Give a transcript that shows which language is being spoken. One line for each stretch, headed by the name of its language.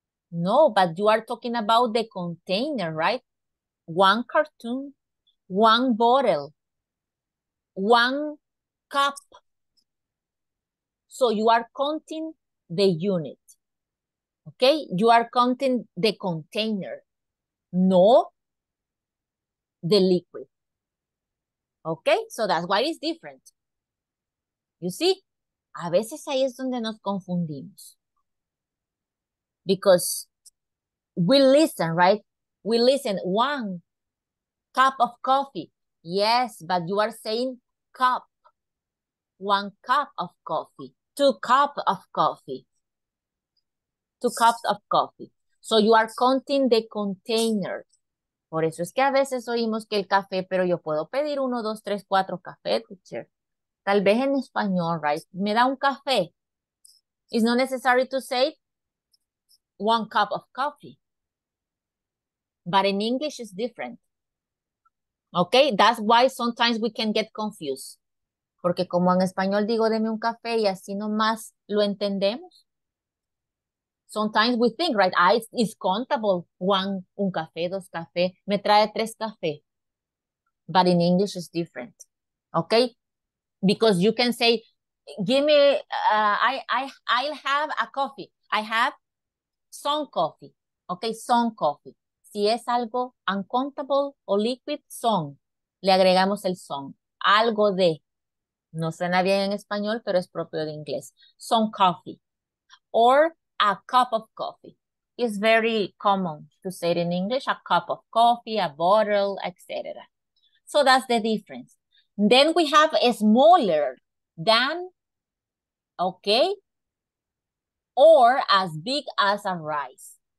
English: No, but you are talking about the container, right? One cartoon, one bottle, one cup. So you are counting the unit, okay? You are counting the container, no the liquid, okay? So that's why it's different. You see,
Spanish: a veces ahí es donde nos confundimos.
English: Because we listen, right? We listen, one cup of coffee. Yes, but you are saying cup. One cup of coffee. 2 cups of coffee. 2 cups of coffee. So you are counting the container.
Spanish: Por eso es que a veces oímos que el café, pero yo puedo pedir 1, 2, 3, 4 café, teacher. Tal vez en español, right? Me da un café.
English: It's not necessary to say 1 cup of coffee. But in English, it's different. Okay, that's why sometimes we can get confused.
Spanish: Porque como en español digo, deme un café y así nomás lo entendemos.
English: Sometimes we think, right, it's countable.
Spanish: Un café, 2 café, me trae 3 café.
English: But in English, it's different. Okay, because you can say, give me, I'll have a coffee. I have some coffee. Okay, some coffee.
Spanish: Si es algo uncountable o liquid, some. Le agregamos el some. Algo de. No suena bien en español, pero es propio de inglés.
English: Some coffee. Or a cup of coffee. It's very common to say it in English. A cup of coffee, a bottle, etc. So that's the difference. Then we have a smaller than, okay, or as big as a rice.